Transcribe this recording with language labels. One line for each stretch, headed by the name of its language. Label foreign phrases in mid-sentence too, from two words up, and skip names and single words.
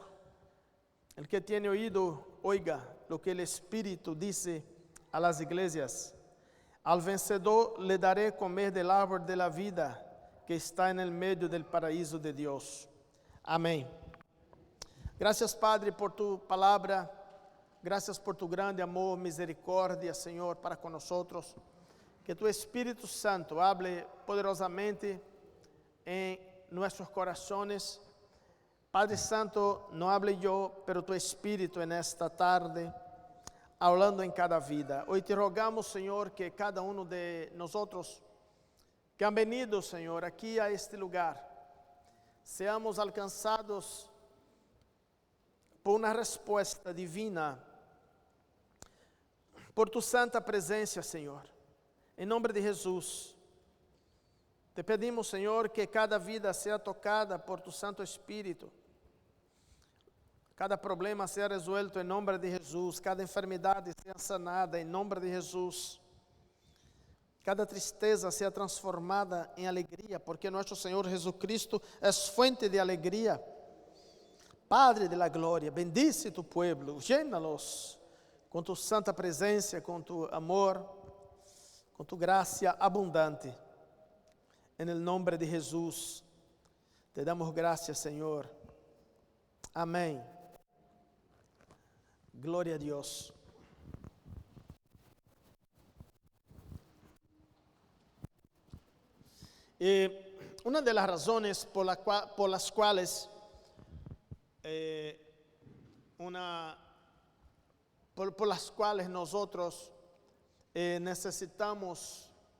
Spanish: El que tiene oído, oiga lo que el Espíritu dice a las iglesias. Al vencedor le daré comer del árbol de la vida que está en el medio del paraíso de Dios.
Portuguese: Amém.
Spanish: Gracias, Padre, por tu palavra. Gracias por tu grande amor, misericórdia, Senhor,
Portuguese: para com nós.
Spanish: Que tu Espírito Santo hable poderosamente
Portuguese: em nossos corações.
Spanish: Padre Santo, não hable eu, pero tu Espírito en esta tarde, hablando em cada vida. Hoy te rogamos,
Portuguese: Senhor, que cada um de nós que
Spanish: han venido,
Portuguese: Senhor, aqui a este lugar, seamos alcançados por uma resposta divina, por tu santa presença, Senhor. Em nome de Jesus, te pedimos, Senhor, que cada vida seja tocada por tu Santo Espírito, cada problema seja resuelto em nome de Jesus, cada enfermidade seja sanada em nome de Jesus, cada tristeza seja transformada em alegria, porque nosso Senhor Jesucristo é fuente de alegria.
Spanish: Padre de la gloria, bendice tu pueblo, llénalos
Portuguese: com tu santa presença, com tu amor, com tu graça abundante.
Spanish: En el nombre de Jesus, te damos gracias, Senhor.
Portuguese: Amém. Glória a Deus.
Spanish: Una de las razones por las cuales por las cuales nosotros necesitamos